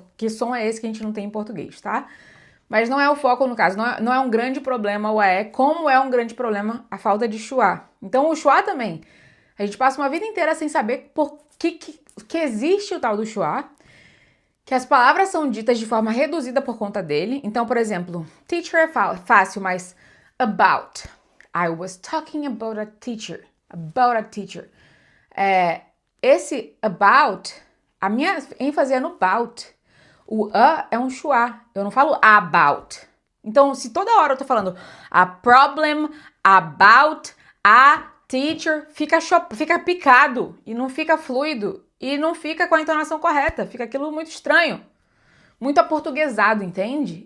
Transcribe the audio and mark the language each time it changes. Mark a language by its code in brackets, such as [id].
[pt] Que som é esse que a gente não tem em português, tá? Mas não é o foco no caso, não é um grande problema o AE, como é um grande problema a falta de schwa. Então o schwa também, a gente passa uma vida inteira sem saber por que existe o tal do schwa, que as palavras são ditas de forma reduzida por conta dele. Então, por exemplo, teacher é fácil, mas about. [en] I was talking about a teacher. About a teacher. [pt] Esse about, a minha ênfase é no about. O a é um schwa, eu não falo about. Então, se toda hora eu tô falando [en] a problem, [pt] about, [en] a teacher, [pt] fica picado e não fica fluido e não fica com a entonação correta, fica aquilo muito estranho, muito aportuguesado, entende?